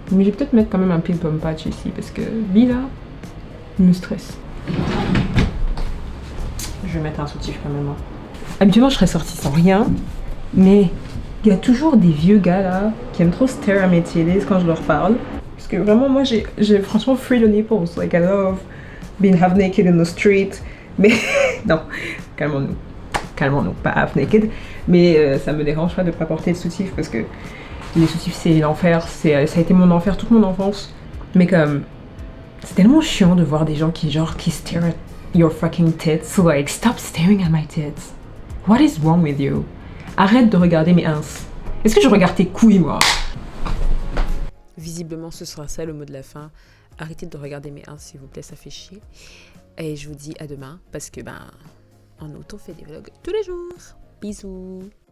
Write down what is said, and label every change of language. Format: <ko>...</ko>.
<fr>Mais je vais peut-être mettre quand même un pimple patch ici parce que lui là, il me stresse. Je vais mettre un soutif quand même. Habituellement, je serais sortie sans rien. Mais il y a toujours des vieux gars là qui aiment trop stare à mes télés quand je leur parle. Parce que vraiment, moi j'ai franchement</fr> <en>free the nipples. Like I love being half naked in the street.</en> <fr>Mais non, calmons-nous. Calmons-nous, pas half naked. Mais ça me dérange pas de pas porter de soutif parce que les soutifs c'est l'enfer. Ça a été mon enfer toute mon enfance. Mais comme c'est tellement chiant de voir des gens qui stare</fr> <en>your fucking tits. Like, stop staring at my tits. What is wrong with you?</en> <fr>Arrête de regarder mes ins. Est-ce que je regarde tes couilles, moi? Visiblement, ce sera ça le mot de la fin. Arrêtez de regarder mes ins, s'il vous plaît, ça fait chier. Et je vous dis à demain, parce que, en août, on fait des vlogs tous les jours. Bisous!</fr>